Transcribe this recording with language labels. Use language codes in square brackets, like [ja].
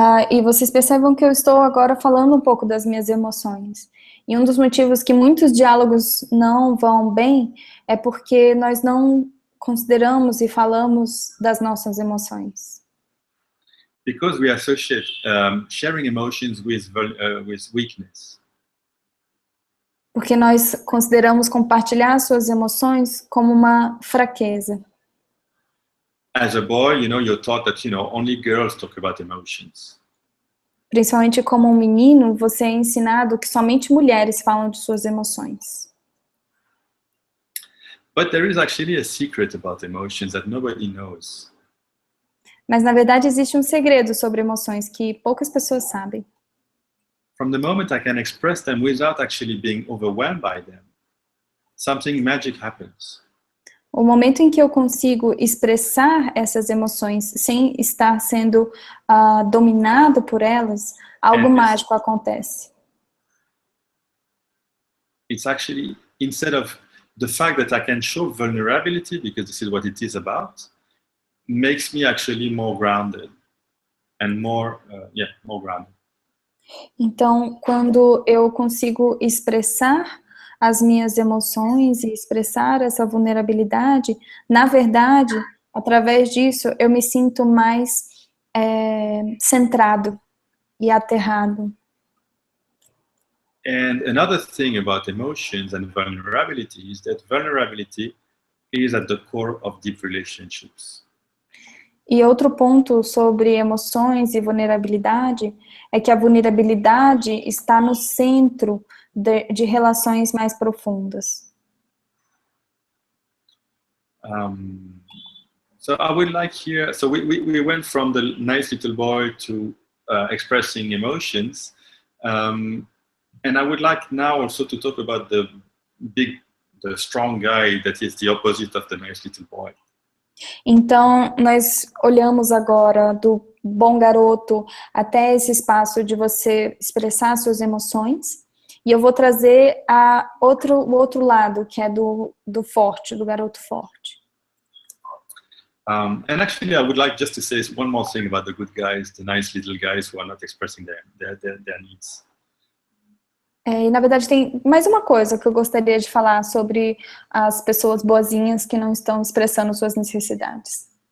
[pt] E vocês percebam que eu estou agora falando um pouco das minhas emoções. E um dos motivos que muitos diálogos não vão bem é porque nós não consideramos e falamos das nossas emoções. [en] Because we associate sharing emotions with weakness. [pt] Porque nós consideramos compartilhar suas emoções como uma fraqueza. [en] As a boy, you're taught that, only girls talk about emotions. [pt] Principalmente como um menino, você é ensinado que somente mulheres falam de suas emoções. [en] But there is actually a secret about emotions that nobody knows. [pt] Mas na verdade existe um segredo sobre emoções que poucas pessoas sabem. [en] From the moment I can express them without actually being overwhelmed by them, something magic happens. [pt] O momento em que eu consigo expressar essas emoções sem estar sendo dominado por elas, algo mágico acontece. [en] It's actually, instead of the fact that I can show vulnerability, because this is what it is about, makes me actually more grounded and more grounded. [pt] Então, quando eu consigo expressar as minhas emoções e expressar essa vulnerabilidade, na verdade, através disso, eu me sinto mais centrado e aterrado. [en] And another thing about emotions and vulnerability is that vulnerability is at the core of deep relationships. [pt] E outro ponto sobre emoções e vulnerabilidade é que a vulnerabilidade está no centro de relações mais profundas. [en] So I would like here, so we went from the nice little boy to expressing emotions, and I would like now also to talk about the strong guy that is the opposite of the nice little boy. [pt] Então, nós olhamos agora do bom garoto até esse espaço de você expressar suas emoções. E eu vou trazer o outro lado, que é do forte, do garoto forte. [en] And actually, I would like just to say one more thing about the good guys, the nice little guys who are not expressing their needs. [pt] E na verdade tem mais uma coisa que eu gostaria de falar sobre as pessoas boazinhas que não estão expressando suas necessidades.